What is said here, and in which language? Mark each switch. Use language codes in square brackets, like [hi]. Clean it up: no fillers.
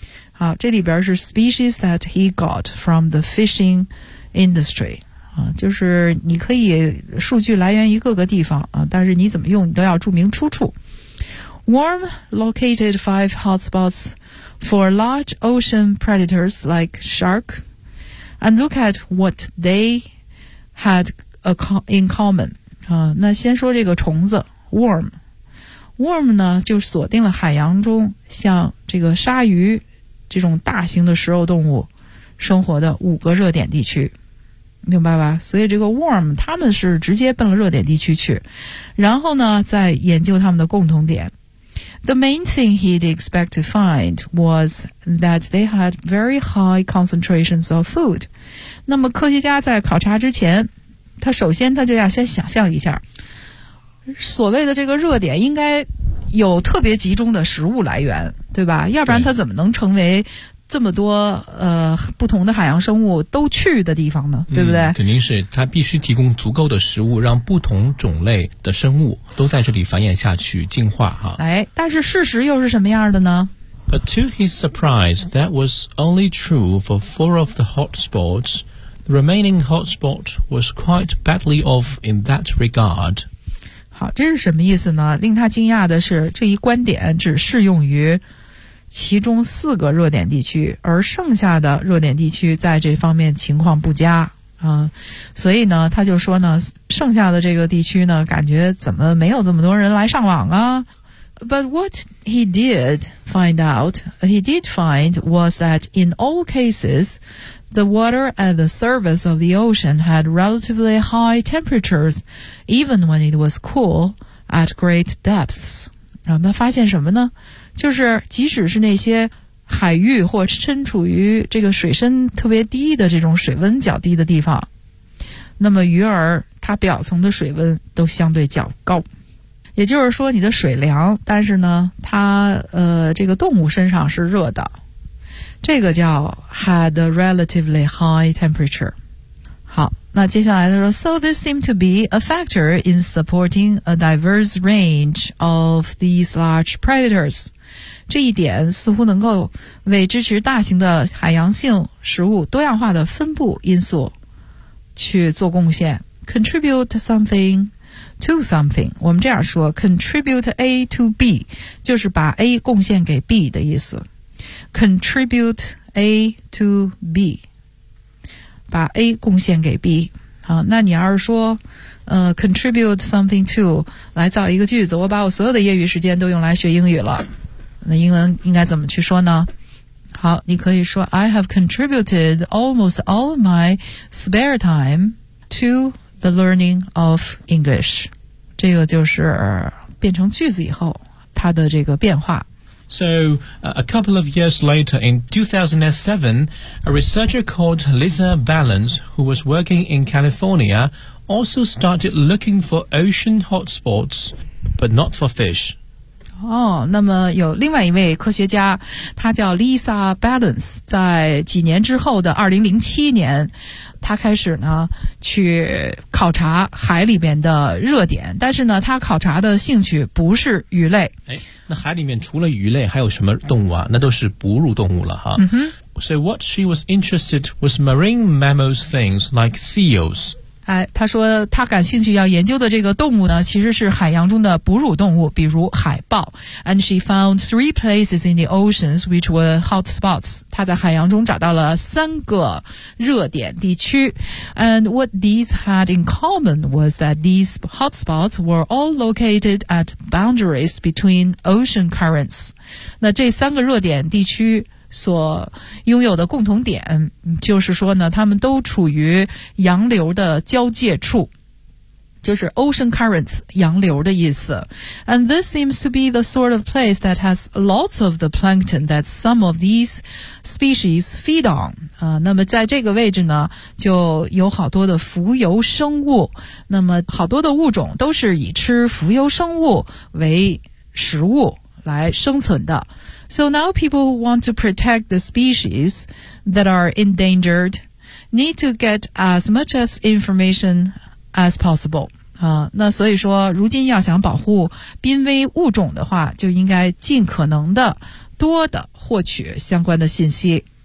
[zh] 好，这里边是 [en] species that he got from the fishing industry。 [zh] 啊，就是你可以数据来源于各个地方啊，但是你怎么用你都要注明出处。 [en] Warm located 5 hotspots for large ocean predators like shark and look at what they had in common. [zh] 啊，那先说这个虫子 ,warm。 Warm 呢就锁定了海洋中像这个鲨鱼这种大型的食肉动物生活的五个热点地区。明白吧？所以这个 warm 他们是直接奔了热点地区去，然后呢再研究他们的共同点。 [en] The main thing he'd expect to find was that they had very high concentrations of food. [zh] 那么科学家在考察之前，他首先他就要先想象一下，所谓的这个热点应该有特别集中的食物来源，对吧？要不然他怎么能成为这么多不同的海洋生物都去的地方呢，对不对？肯定是它必须提供足够的食物，让不同种类的生物都在这里繁衍下去进化哈。哎，但是事实又是什么样的呢？ [en] But to his surprise, that was only true for 4 of the hotspots. The remaining hotspot was quite badly off in that regard. [zh] 好，这是什么意思呢？令他惊讶的是，这一观点只适用于其中四个热点地区，而剩下的热点地区在这方面情况不佳啊，所以呢他就说呢，剩下的这个地区呢感觉怎么没有这么多人来上网啊。 [en] But what he did find out, he did find was that in all cases, the water at the surface of the ocean had relatively high temperatures, even when it was cool at great depths. [zh] 然后他发现什么呢？就是即使是那些海域或身处于这个水深特别低的这种水温较低的地方，那么鱼儿它表层的水温都相对较高，也就是说你的水凉，但是呢它这个动物身上是热的，这个叫 [en] had a relatively high temperature。 [zh] 好，那接下来他说 [en] So this seemed to be a factor in supporting a diverse range of these large predators. [zh] 这一点似乎能够为支持大型的海洋性食物多样化的分布因素去做贡献。 [en] Contribute something to something. [zh] 我们这样说 , [en] contribute A to B, [zh] 就是把 A 贡献给 B 的意思。 [en] Contribute A to B. [zh] 把 A 贡献给 B。好，那你要是说contribute something to 来造一个句子，我把我所有的业余时间都用来学英语了，那英文应该怎么去说呢？好，你可以说 [en] I have contributed almost all my spare time to the learning of English. [zh] 这个就是变成句子以后它的这个变化。 [en] So, a couple of years later, in 2007, a researcher called Lisa Balance, who was working in California, also started looking for ocean hotspots, but not for fish. [zh] 哦，那么有另外一位科学家，他叫 Lisa Balance, 在几年之后的2007年，他开始呢去考察海里边的热点，但是呢他考察的兴趣不是鱼类。哎，那海里面除了鱼类还有什么动物啊？那都是哺乳动物了哈。嗯哼。 [en] So what she was interested was marine mammals things like seals. [zh] 哎，他说他感兴趣要研究的这个动物呢其实是海洋中的哺乳动物，比如海豹。 [en] And she found three places in the oceans which were hot spots. [zh] 他在海洋中找到了三个热点地区。 [en] And what these had in common was that these hot spots were all located at boundaries between ocean currents. [zh] 那这三个热点地区所拥有的共同点就是说呢，他们都处于洋流的交界处，就是 ocean currents 洋流的意思。 [en] And this seems to be the sort of place that has lots of the plankton that some of these species feed on. [zh] 那么在这个位置呢就有好多的浮游生物，那么好多的物种都是以吃浮游生物为食物来生存的。 [en] So now people who want to protect the species that are endangered need to get as much information as possible. [zh] 啊，那所以说如今要想保护濒危物种的话，就应该尽可能的多的获取相关的信息。